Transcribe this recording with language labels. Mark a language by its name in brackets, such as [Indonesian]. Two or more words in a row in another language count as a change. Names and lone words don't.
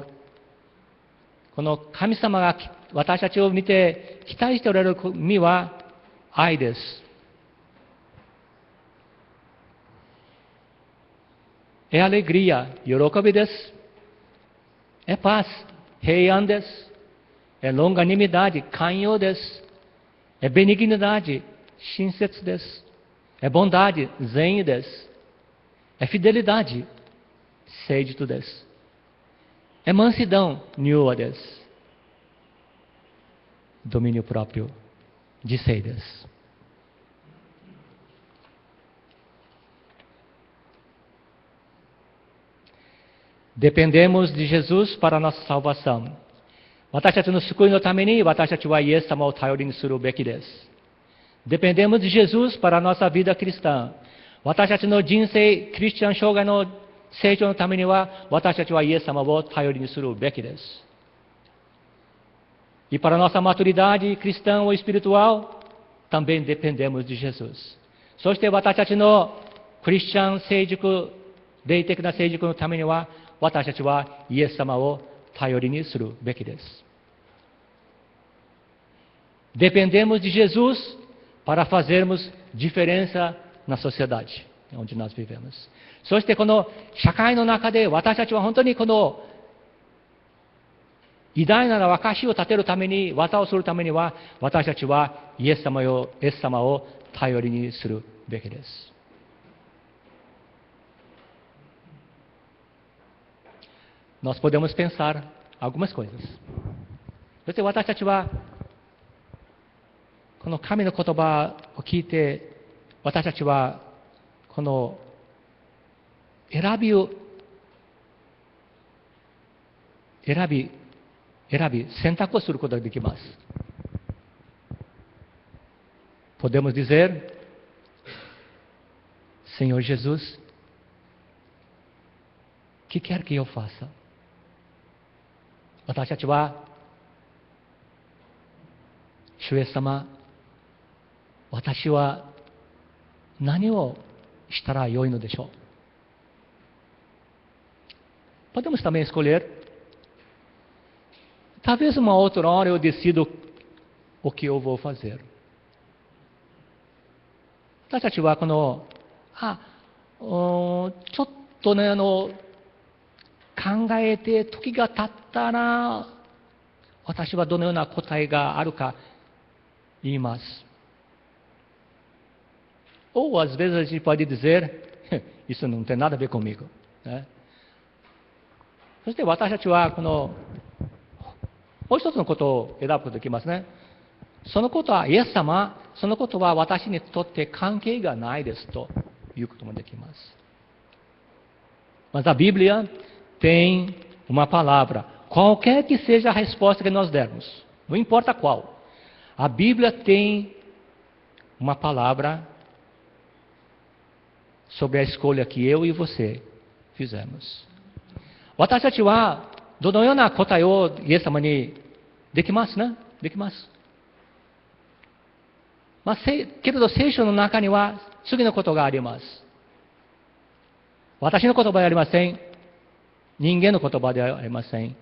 [Japanese] この神様が私たちを見て期待しておられる実は愛です [Portuguese] 。É alegria, [Japanese] 喜びです。 [Portuguese] É paz, [Japanese] 平安です。 [Portuguese] É longanimidade, [Japanese] 寛容です。 [Portuguese] É benignidade, [Japanese] 親切です。 [Portuguese] É bondade, [Japanese] 善意です。 [Portuguese] É fidelidade, [Japanese] 誠実です。 [Portuguese] É mansidão, [Japanese] 柔和です [Portuguese] 。domínio próprio, [Japanese] 自制です。 [Portuguese] Dependemos de Jesus para a nossa salvação. [Japanese] 私たちの救いのために私たちはイエス様を頼りにするべきです。 [Portuguese] Dependemos de Jesus para a nossa vida cristã. [Japanese] 私たちの人生、クリスチャン生涯の成長のためには、私たちはイエス様を頼りにするべきです。 [Portuguese] E para nossa maturidade cristã ou espiritual, também dependemos de Jesus. [Japanese] そして私たちのクリスチャン成熟、霊的な成熟のためには、私たちはイエス様を頼りにするべきです。 [Portuguese] Dependemos de Jesus para fazermos diferença na sociedade onde nós vivemos. [Japanese] そしてこの社会の中で私たちは本当にこの偉大な証を立てるために、技をするためには、私たちはイエス様を頼りにするべきです。 [Portuguese] Nós podemos pensar algumas coisas. [Japanese] そして私たちはこの神の言葉を聞いて、私たちはこの選び選択をすることができます。 [Portuguese] Podemos dizer, Senhor Jesus, que quer que eu faça? [Japanese] 私たちは、主イエス様、私は何をしたらよいのでしょう。 [Portuguese] Podemos também escolher. Talvez uma outra hora eu decido o que eu vou fazer. [Japanese] 私たちはこの、ちょっとね、考えて時が経ったら、 私はどのような答えがあるか言います。 [Portuguese] Ou às vezes a gente pode dizer, isso não tem nada a ver comigo. [Japanese] ね、そして私たちはもう一つのことを選ぶことができますね。そのことはイエス様、そのことは私にとって関係がないですということもできます。 [Portuguese] Mas a Bíblia tem uma palavra, qualquer que seja a resposta que nós dermos, não importa qual. A Bíblia tem uma palavra sobre a escolha que eu e você fizemos. [Japanese] 私たちはどのような答えをイエス様にできますね。できます。けれど聖書の中には次のことがあります。私の言葉ではありません。人間の言葉ではありません。